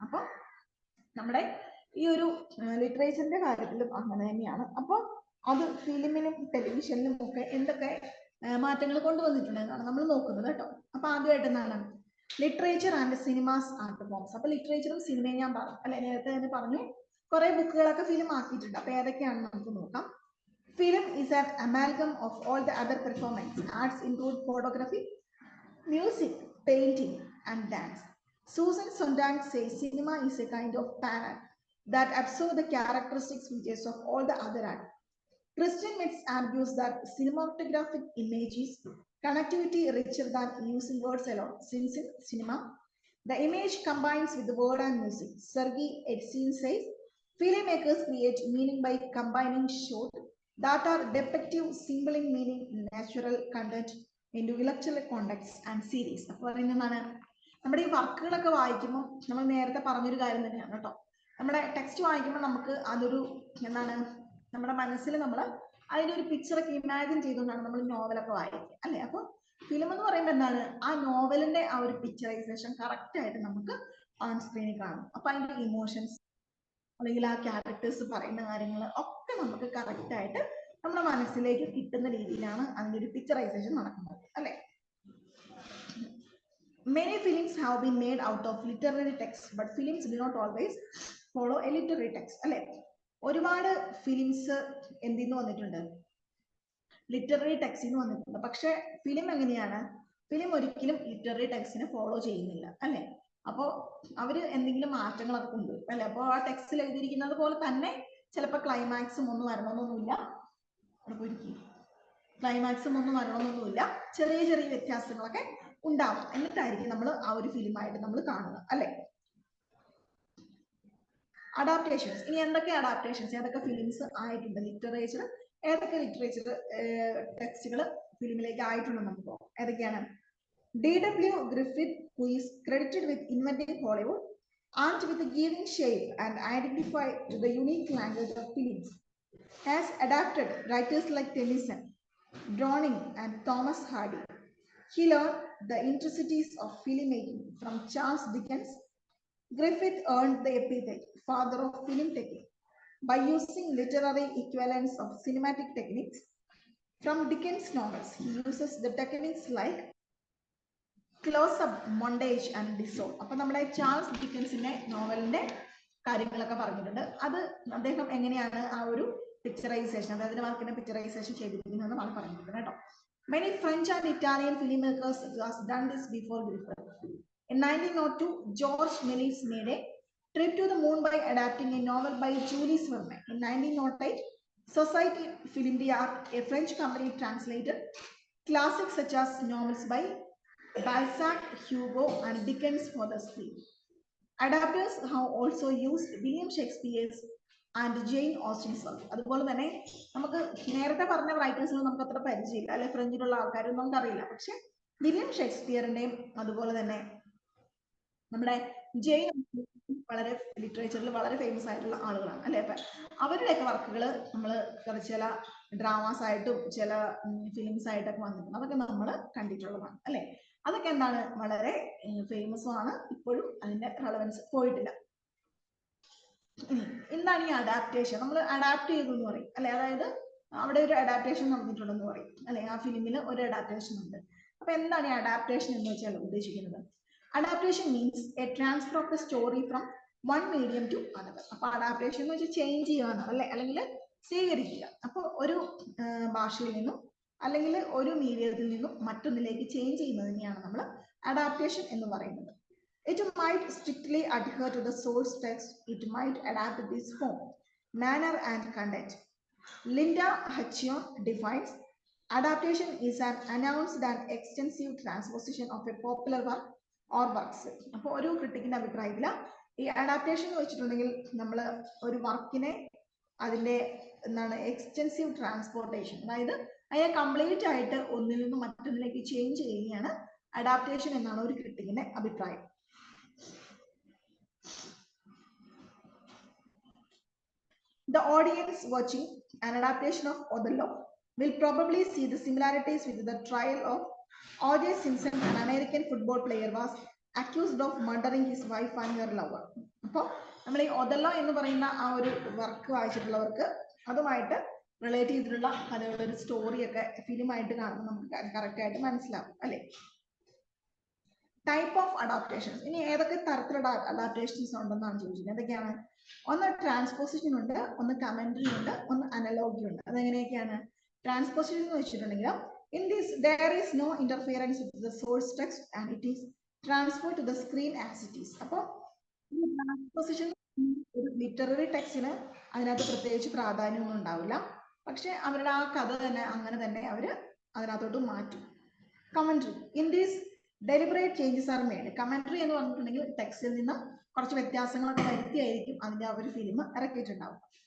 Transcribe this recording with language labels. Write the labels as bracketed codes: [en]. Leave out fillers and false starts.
[ml] അപ്പൊ നമ്മുടെ ഈ ഒരു ലിറ്ററേച്ചറിന്റെ കാര്യത്തിലും അങ്ങനെ തന്നെയാണ്. അപ്പോൾ അത് ഫിലിമിനും ടെലിവിഷനിലും ഒക്കെ എന്തൊക്കെ മാറ്റങ്ങൾ കൊണ്ടുവന്നിട്ടുണ്ടെന്നാണ് നമ്മൾ നോക്കുന്നത് കേട്ടോ. അപ്പൊ ആദ്യമായിട്ട് എന്താണ് [en] Literature and cinemas art forms. [ml] അപ്പൊ ലിറ്ററേച്ചറും സിനിമയും ഞാൻ പറഞ്ഞു അല്ലെ, നേരത്തെ തന്നെ പറഞ്ഞു. കുറെ ബുക്കുകളൊക്കെ ഫിലിം ആക്കിയിട്ടുണ്ട്. അപ്പൊ ഏതൊക്കെയാണെന്ന് നമുക്ക് നോക്കാം. [en] Film is an amalgam of all the other performance arts include photography, music, painting, and dance. Susan Sontag says cinema is a kind of panel that absorb the characteristic features of all the other art. Christian Metz argues that cinematographic image is connectivity richer than using words alone, since in cinema, the image combines with the word and music. Sergei Etsin says, filmmakers create meaning by combining shots that are depictive, symboling meaning, natural content into intellectual context and series. [ml] അപ്പോൾ പറയുന്നതാണ്, നമ്മുടെ ഈ വർക്കുകളൊക്കെ വായിക്കുമ്പോൾ നമ്മൾ നേരത്തെ പറഞ്ഞൊരു കാര്യം തന്നെയാണ് കേട്ടോ. നമ്മുടെ ടെക്സ്റ്റ് വായിക്കുമ്പോൾ നമുക്ക് അതൊരു എന്താണ്, നമ്മുടെ മനസ്സിൽ നമ്മൾ അതിന്റെ ഒരു പിക്ചറൊക്കെ ഇമാജിൻ ചെയ്തുകൊണ്ടാണ് നമ്മൾ നോവലൊക്കെ വായിക്കുക അല്ലെ. അപ്പോൾ ഫിലിം എന്ന് പറയുമ്പോൾ എന്താണ്, ആ നോവലിന്റെ ആ ഒരു പിക്ചറൈസേഷൻ കറക്റ്റ് ആയിട്ട് നമുക്ക് ഓൺ സ്ക്രീനിൽ കാണും. അപ്പൊ അതിന്റെ ഇമോഷൻസ് അല്ലെങ്കിൽ ആ ക്യാരക്ടേഴ്സ് പറയുന്ന കാര്യങ്ങൾ ഒക്കെ നമുക്ക് കറക്റ്റ് ആയിട്ട് നമ്മുടെ മനസ്സിലേക്ക് കിട്ടുന്ന രീതിയിലാണ് അതിന്റെ ഒരു പിക്ചറൈസേഷൻ നടക്കുന്നത് അല്ലെ. [en] Many films have been made out of literary text, but films do not always follow a literary text [ml] അല്ലെ. ഒരുപാട് ഫിലിംസ് എന്തിന്ന് വന്നിട്ടുണ്ട്, ലിറ്റററി ടെക്സ്റ്റിന് വന്നിട്ടുണ്ട്. പക്ഷെ ഫിലിം എങ്ങനെയാണ്, ഫിലിം ഒരിക്കലും ലിറ്റററി ടെക്സ്റ്റിനെ ഫോളോ ചെയ്യുന്നില്ല അല്ലെ. അപ്പോൾ അവര് എന്തെങ്കിലും മാറ്റങ്ങളൊക്കെ കൊണ്ടുവരും അല്ലെ. അപ്പോൾ ആ ടെക്സ്റ്റിൽ എഴുതിയിരിക്കുന്നത് പോലെ തന്നെ ചിലപ്പോൾ ക്ലൈമാക്സും ഒന്നും വരണമെന്നൊന്നുമില്ല, ക്ലൈമാക്സും ഒന്നും വരണമെന്നൊന്നുമില്ല, ചെറിയ ചെറിയ വ്യത്യാസങ്ങളൊക്കെ ഉണ്ടാവും. എന്നിട്ടായിരിക്കും നമ്മൾ ആ ഒരു ഫിലിമായിട്ട് നമ്മൾ കാണുക അല്ലെ. അഡാപ്റ്റേഷൻസ്, ഇനി എന്തൊക്കെ അഡാപ്റ്റേഷൻസ്, ഏതൊക്കെ ഫിലിംസ് ആയിട്ടുണ്ട്, ലിറ്ററേച്ചർ ഏതൊക്കെ ലിറ്ററേച്ചർ ടെക്സ്റ്റുകൾ ഫിലിമിലേക്ക് ആയിട്ടുണ്ടെന്ന് നമുക്ക് നോക്കാം. ഏതൊക്കെയാണ്? D.W. [en] Griffith, who is credited with inventing Hollywood and with giving shape and identify to the unique language of films, has adapted writers like Tennyson, Browning and Thomas Hardy. He learned the intricacies of filmmaking from Charles Dickens. Griffith earned the epithet father of film technique by using literary equivalents of cinematic techniques. From Dickens' novels, he uses the techniques like close-up, montage and dissolve. [ml] അപ്പോൾ നമ്മുടെ Charles ഡിക്കൻസിന്റെ നോവലിന്റെ കാര്യങ്ങളൊക്കെ പറഞ്ഞിട്ടുണ്ട്. അത് അദ്ദേഹം എങ്ങനെയാണ് ആ ഒരു പിക്ചറൈസേഷൻ, അതായത് വർക്കിന്റെ പിക്ചറൈസേഷൻ ചെയ്തിരിക്കുന്നതെന്ന് ആണ് പറഞ്ഞിട്ടുണ്ട് കേട്ടോ. [en] Many French and Italian filmmakers has done this before Griffith. In 1902, George Méliès made a trip to the moon by adapting a novel by Jules Verne. In 1908, Society Film d'Art, a French company, translated classics such as novels by Balzac, Hugo and Dickens for the screen. Adapters have also used William Shakespeare's and Jane Austen's work. [ml] അതുപോലെ തന്നെ നമുക്ക് നേരത്തെ പറഞ്ഞ റൈറ്റേഴ്സിന് നമുക്ക് അത്ര പരിചയമില്ല അല്ലെ, ഫ്രഞ്ചിലുള്ള ആൾക്കാരൊന്നും നമുക്കറിയില്ല. പക്ഷെ വില്യം ഷേക്സ്പിയറിന്റെയും അതുപോലെ തന്നെ നമ്മുടെ ജെയിൻ വളരെ ലിറ്ററേച്ചറിൽ വളരെ ഫേമസ് ആയിട്ടുള്ള ആളുകളാണ് അല്ലെ. അപ്പൊ അവരുടെയൊക്കെ വർക്കുകൾ നമ്മൾ ചില ഡ്രാമാസ് ആയിട്ടും ചില ഫിലിംസ് ആയിട്ടൊക്കെ വന്നിട്ടുണ്ട്. അതൊക്കെ നമ്മൾ കണ്ടിട്ടുള്ളതാണ് അല്ലെ. അതൊക്കെ എന്താണ്, വളരെ ഫേമസും ആണ്, ഇപ്പോഴും അതിന്റെ റെലവൻസ് പോയിട്ടില്ല. എന്താണ് ഈ അഡാപ്റ്റേഷൻ? നമ്മൾ അഡാപ്റ്റ് ചെയ്തു എന്ന് പറയും അല്ലെ, അതായത് അവിടെ ഒരു അഡാപ്റ്റേഷൻ നടന്നിട്ടുണ്ടെന്ന് പറയും അല്ലെ, ആ ഫിലിമിൽ ഒരു അഡാപ്റ്റേഷൻ ഉണ്ട്. അപ്പൊ എന്താണ് ഈ അഡാപ്റ്റേഷൻ എന്ന് വെച്ചാൽ ഉദ്ദേശിക്കുന്നത്? [en] Adaptation means a transfer of the story from one medium to another. [ml] അപ്പൊ അഡാപ്റ്റേഷൻ എന്ന് വെച്ചാൽ ചേഞ്ച് ചെയ്യുക അല്ലെ, അല്ലെങ്കിൽ സ്വീകരിക്കുക. അപ്പൊ ഒരു ഭാഷയിൽ നിന്നും അല്ലെങ്കിൽ ഒരു മീഡിയത്തിൽ നിന്നും മറ്റൊന്നിലേക്ക് ചേഞ്ച് ചെയ്യുന്നതിനെയാണ് നമ്മൾ അഡാപ്റ്റേഷൻ എന്ന് പറയുന്നത്. [en] It might strictly adhere to the source text. It might adapt this form, manner and content. Linda Hutcheon defines adaptation is an announced and extensive transposition of a popular work or works. [ml] അപ്പോൾ ഒരു ക്രിട്ടിക്കിന്റെ അഭിപ്രായത്തിൽ ഈ adaptation എന്ന് വെച്ചിട്ടുണ്ടെങ്കിൽ നമ്മൾ ഒരു വർക്കിനെ അതിന്റെ എന്താണ് എക്സ്റ്റെൻസീവ് ട്രാൻസ്പോർട്ടേഷൻ, അതായത് അതിനെ കംപ്ലീറ്റ് ആയിട്ട് ഒന്നിൽ നിന്നും മറ്റൊന്നിലേക്ക് ചേഞ്ച് ചെയ്യുകയാണ് അഡാപ്റ്റേഷൻ എന്നാണ് ഒരു ക്രിട്ടിക്കിന്റെ അഭിപ്രായം. [en] The audience watching an adaptation of Othello will probably see the similarities with the trial of O.J. Simpson, an American football player was accused of murdering his wife and her lover. [ml] അപ്പോൾ നമ്മൾ ഈ Othello എന്ന് പറയുന്ന ആ ഒരു work വായിച്ചിട്ടുള്ളവർക്ക് അതുമായിട്ട് relate ചെയ്തിട്ടുള്ള കഥകളുടെ ഒരു സ്റ്റോറിയൊക്കെ ഫിലിമായിട്ട് കാണുമ്പോൾ നമുക്ക് കറക്റ്റ് ആയിട്ട് മനസ്സിലാവും അല്ലെ. [en] type of adaptations, [ml] ഇനി ഏതൊക്കെ തരത്തിലുള്ള അഡാപ്റ്റേഷൻസ് ഉണ്ടെന്നാണ് ചോദിച്ചത്. എന്തൊക്കെയാണ്? ഒന്ന് ട്രാൻസ്പോസിഷൻ ഉണ്ട്, ഒന്ന് കമന്ററി ഉണ്ട്, ഒന്ന് അനലോഗി ഉണ്ട്. അതെങ്ങനെയൊക്കെയാണ്? ട്രാൻസ്പോസിഷൻ എന്ന് വെച്ചിട്ടുണ്ടെങ്കിൽ [en] in this there is no interference with the source text and it is transferred to the screen as it is. [ml] അപ്പോൾ ട്രാൻസ്പോസിഷൻ ഒരു ലിറ്റററി ടെക്സ്റ്റിന് അതിനകത്ത് പ്രത്യേകിച്ച് പ്രാധാന്യമൊന്നും ഉണ്ടാവില്ല, പക്ഷെ അവരുടെ ആ കഥ തന്നെ അങ്ങനെ തന്നെ അവർ അതിനകത്തോട്ട് മാറ്റും. [en] Commentary, in this deliberate changes are made. [ml] Commentary എന്ന് പറഞ്ഞിട്ടുണ്ടെങ്കിൽ ടെക്സ്റ്റിൽ നിന്നും കുറച്ച് വ്യത്യാസങ്ങളൊക്കെ വരുത്തിയായിരിക്കും അതിന്റെ ആ ഒരു ഫിലിം ഇറക്കിയിട്ടുണ്ടാവും.